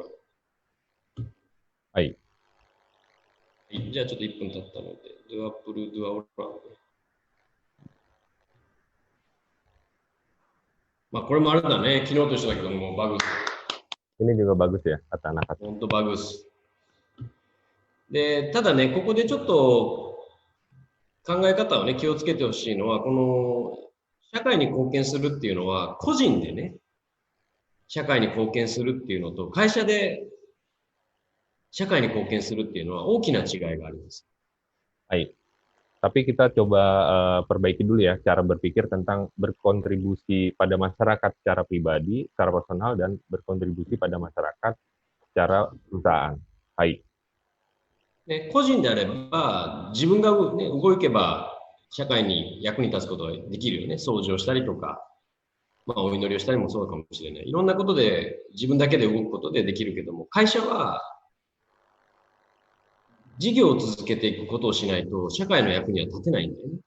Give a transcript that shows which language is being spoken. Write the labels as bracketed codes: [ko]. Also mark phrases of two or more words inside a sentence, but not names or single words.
[ja] はい。じゃあちょっと1分経ったので、 [id] duapul, dua orang. [ja] まあこれもあれだね、昨日と一緒だけども、バグス。 [id] Ini juga bagus ya, kata anak-anak. 本当バグス。 [ja] で、ただね、ここでちょっと考え方をね、気をつけてほしいのは、この社会に貢献するっていうのは、個人でね、社会に貢献するっていうのと、会社で社会に貢献するっていうのは大きな違いがあります。 [id] はい。Tapi kita coba perbaiki dulu ya cara berpikir tentang berkontribusi pada masyarakat secara pribadi, secara personal, dan berkontribusi pada masyarakat secara perusahaan. [ja] Hai. 個人であれば、自分が、ね、動けば社会に役に立つことができるよね。掃除をしたりとか、まあ、お祈りをしたりもそうかもしれない。いろんなことで自分だけで動くことでできるけども、会社は事業を続けていくことをしないと社会の役には立てないんだよね。